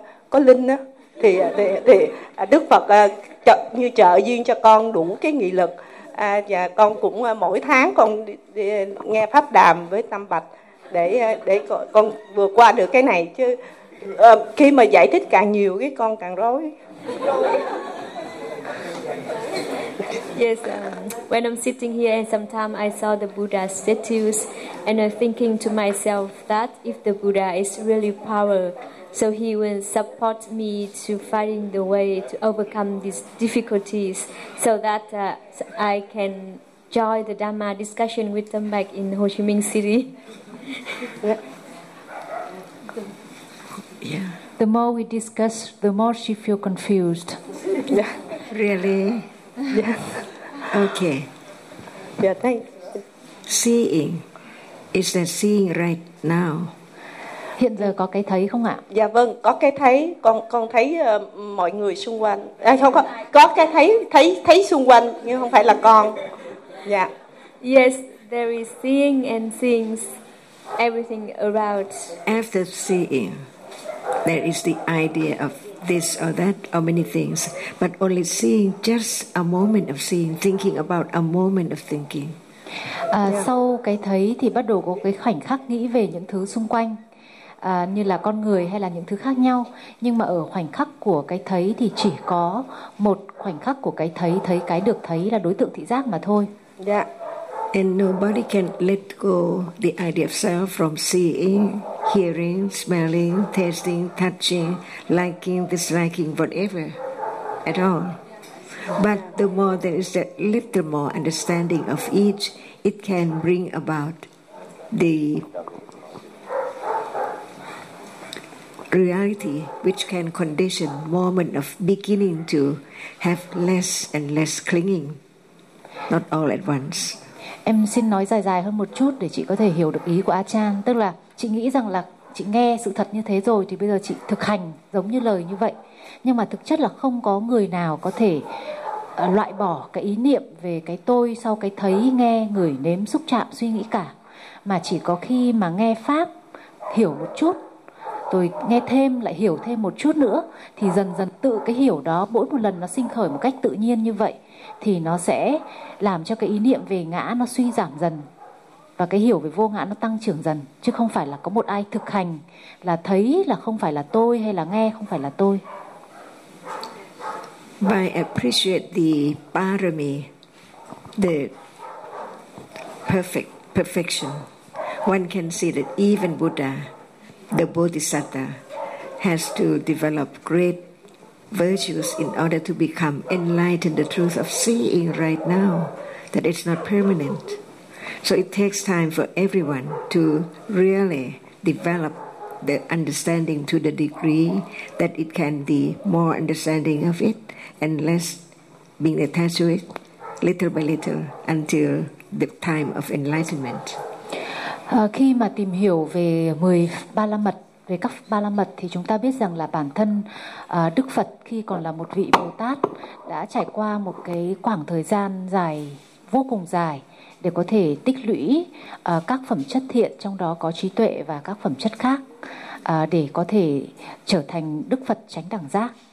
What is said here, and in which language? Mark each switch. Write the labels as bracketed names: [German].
[Vietnamese] có linh á thì Đức Phật như trợ duyên cho con đủ cái nghị lực và con cũng mỗi tháng con đi nghe pháp đàm với Tam Bạch để con vượt qua được cái này chứ khi mà giải thích càng nhiều cái con càng rối. [English] Yes, when I'm sitting here and sometimes I saw the Buddha statues and I'm thinking to myself that if the Buddha is really power, so he will support me to finding the way to overcome these difficulties so that I can join the Dhamma discussion with them back in Ho Chi Minh City. Yeah. The more we discuss, the more she feel confused. Yeah. Really? Yeah. Okay. Yeah, thanks. Seeing. Is that seeing right now? [Vietnamese] Hiện giờ có cái thấy không ạ? Dạ vâng, có cái thấy, con thấy mọi người xung quanh. À, không có cái thấy xung quanh nhưng không phải là con. Dạ. [English] Yes, there is seeing and things everything around. After seeing, there is the idea of this or that or many things, but only seeing just a moment of seeing, thinking about a moment of thinking. [Vietnamese] Sau cái thấy thì bắt đầu có cái khoảnh khắc nghĩ về những thứ xung quanh. Như là con người hay là những thứ khác nhau. Nhưng mà ở khoảnh khắc của cái thấy thì chỉ có một khoảnh khắc của cái thấy, thấy cái được thấy là đối tượng thị giác mà thôi. Yeah. [English] And nobody can let go the idea of self from seeing, hearing, smelling, tasting, touching, liking, disliking, whatever at all. But the more there is that little more understanding of each, it can bring about the reality which can condition moment of beginning to have less and less clinging, not all at once. [Vietnamese] Em xin nói dài dài hơn một chút để chị có thể hiểu được ý của A Chan. Tức là chị nghĩ rằng là chị nghe sự thật như thế rồi thì bây giờ chị thực hành giống như lời như vậy. Nhưng mà thực chất là không có người nào có thể loại bỏ cái ý niệm về cái tôi sau cái thấy, nghe, ngửi, nếm, xúc chạm, suy nghĩ cả. Mà chỉ có khi mà nghe pháp, hiểu một chút, tôi nghe thêm lại hiểu thêm một chút nữa thì dần dần tự cái hiểu đó mỗi một lần nó sinh khởi một cách tự nhiên như vậy thì nó sẽ làm cho cái ý niệm về ngã nó suy giảm dần và cái hiểu về vô ngã nó tăng trưởng dần chứ không phải là có một ai thực hành là thấy là không phải là tôi hay là nghe không phải là tôi. [English] By appreciate the parami, the perfection, one can see that even Buddha, the Bodhisattva, has to develop great virtues in order to become enlightened, the truth of seeing right now, that it's not permanent. So it takes time for everyone to really develop the understanding to the degree that it can be more understanding of it and less being attached to it, little by little, until the time of enlightenment. [Vietnamese] Khi mà tìm hiểu về 10 ba la mật, về các ba la mật, thì chúng ta biết rằng là bản thân Đức Phật khi còn là một vị Bồ Tát đã trải qua một cái khoảng thời gian dài, vô cùng dài, để có thể tích lũy các phẩm chất thiện, trong đó có trí tuệ và các phẩm chất khác, để có thể trở thành Đức Phật Chánh Đẳng Giác.